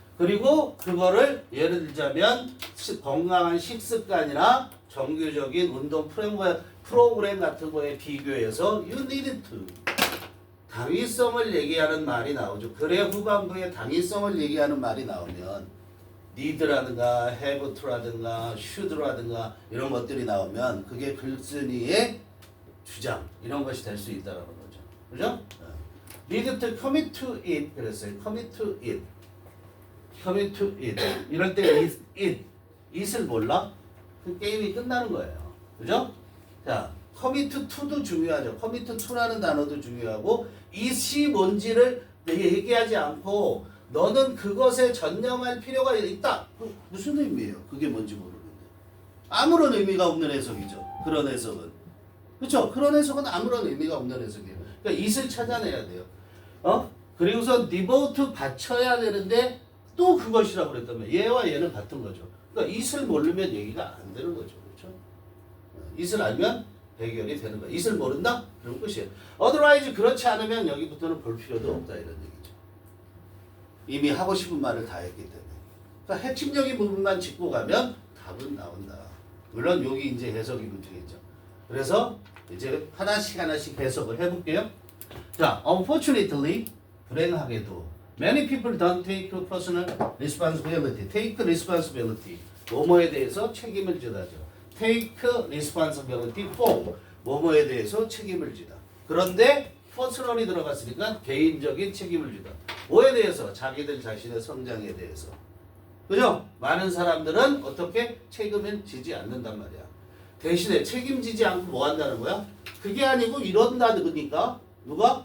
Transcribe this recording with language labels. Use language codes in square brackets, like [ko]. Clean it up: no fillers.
[ko] 그리고 그거를 예를 들자면 건강한 식습관이나 정규적인 운동 프로그램 같은 거에 비교해서 [en] you need to [ko] 당위성을 얘기하는 말이 나오죠. 그래 후반부에 당위성을 얘기하는 말이 나오면 need라든가 have to라든가 should라든가 이런 것들이 나오면 그게 글쓴이의 주장 이런 것이 될 수 있다는 거죠. 그죠? [en] need to commit to it [ko] 그랬어요. [en] commit to it. commit to it. [ko] 이럴 때 [en] it을 몰라? [ko] 그 게임이 끝나는 거예요. 그죠? 자, commit to도 중요하죠. commit to라는 단어도 중요하고 it이 뭔지를 얘기하지 않고 너는 그것에 전념할 필요가 있다. 무슨 의미예요? 그게 뭔지 모르는데. 아무런 의미가 없는 해석이죠. 그런 해석은. 그렇죠? 그런 해석은 아무런 의미가 없는 해석이에요. 그러니까 it을 찾아내야 돼요. 그리고서 devote 바쳐야 되는데 또 그것이라고 그랬다면 얘와 얘는 같은 거죠. 그러니까 it을 모르면 얘기가 안 되는 거죠. 그렇죠? it을 알면 해결이 되는 거야. it을 모른다? 그런 것이에요. otherwise 그렇지 않으면 여기부터는 볼 필요도 없다 이런 얘기죠. 이미 하고 싶은 말을 다 했기 때문에. 그러니까 핵심적인 부분만 짚고 가면 답은 나온다. 물론 여기 이제 해석이 문제겠죠. 그래서 이제 하나씩 해석을 해볼게요. [en] 자, unfortunately [ko] 불행하게도 [en] many people don't take personal responsibility. take responsibility. [ko] 뭐뭐에 대해서 책임을 지다죠. [en] take responsibility for. [ko] 뭐뭐에 대해서 책임을 지다. 그런데 personally 들어갔으니까 개인적인 책임을 지다. 뭐에 대해서? 자기들 자신의 성장에 대해서. 그죠? 많은 사람들은 어떻게 책임을 지지 않는단 말이야. 대신에 책임지지 않고 뭐 한다는 거야? 그게 아니고 이런다니까 누가?